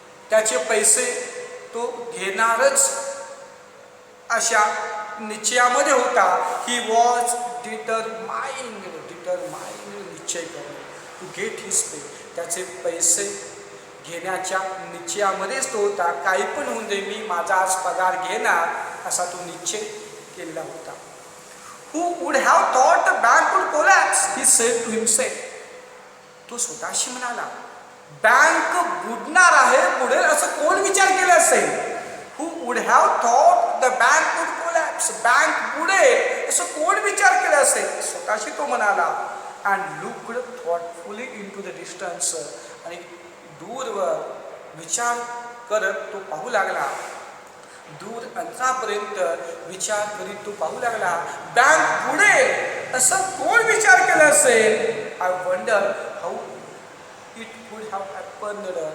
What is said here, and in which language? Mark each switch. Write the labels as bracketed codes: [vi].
[mr] त्याचे पैसे तो घेणारच अशा निश्चयामध्ये होता. [en] he was determined [mr] निश्चय करणे [en] To get his pay. [mr] त्याचे पैसे घेण्याच्या निश्चयामध्येच तो होता. काही पण होऊन दे, मी माझा आज पगार घेणार असा तो निश्चय केलेला होता. [en] Who would have thought the bank would collapse? He said to himself. [mr] तो स्वतःशी म्हणाला, बँक बुडणार आहे, बुडेल असं कोण विचार केला असेल? [en] Who would have thought the bank would collapse? [mr] Bank बुडेल असं कोण विचार केला असेल? स्वतःशी तो म्हणाला. [en] And looked thoughtfully into the distance. [mr] आणि दूरवर विचार करत तो पाहू लागला. दूर अंतरापर्यंत विचार करीत तो पाहू लागला. बँक बुडेल असं कोण विचार केला असेल? [en] I wonder how it would have happened.